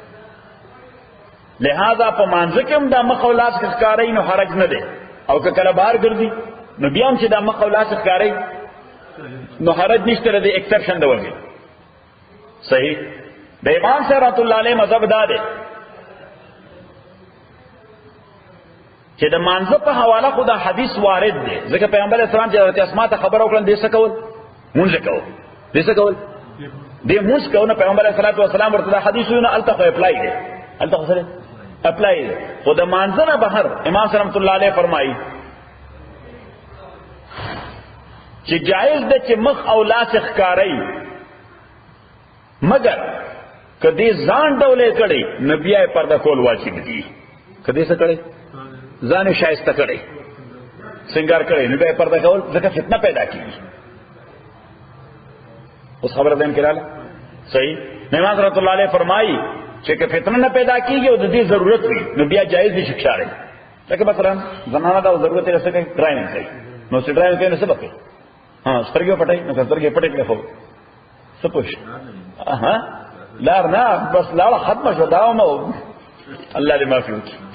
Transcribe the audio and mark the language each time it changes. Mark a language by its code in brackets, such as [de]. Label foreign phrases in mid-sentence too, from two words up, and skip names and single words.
[ps] لہذا په مانزه کې هم دا مخ او لاس ښکاري نو حرج نه دی او که کله بهر ګرځي نو بیا هم چې دا مخ او لاس ښکاري نو حرج نشته دی ایکسپشن دی ورګي صحیح د امام صاحب [ar] رحمۃ اللہ علیہ [ps] مذهب دا دی چې د مانزه په حواله خدا حدیث وارد دی ځکه پیغمبر اسلام چې حضرت اسماء ته خبر وکړل دې څه کول مونږ کوو دې څه کول دې مونږ کوو نو پیغمبر [ar] صلی الله علیه وسلم [ps] ورته حدیثونه التقوا اپلای دی التقوا سره اپلای دی خو د مانزه نه بهر امام صلی [ar] رحمۃ اللہ علیہ [ps] فرمایي چې جائز ده چې مخ او لاس ښکاري مگر کدی ځان ډولې کړي نبی یې پرده کول واجب دي کدی څه کړي ځان شایسته کړي سنگار کړي نبی یې پرده کول ځکه فتنه پیدا کیږي اوس خبره دین کړه صحیح امام [ar] رحمۃ اللہ علیہ [ps] فرمایي چې که فتنه نه پیدا کیږي او د دې ضرورت وي نو بیا جایز دي شکاره لکه مثلا زنانه دا ضرورت یې رسېږي ډرایوینګ کوي نو چې ډرایوینګ کوي نو څه وکړي ها سترګې پټای نو سترګې پټې کړې خو څه پوښ ها لار نه بس لار ختمه شو دا نو الله دې معافي وکړي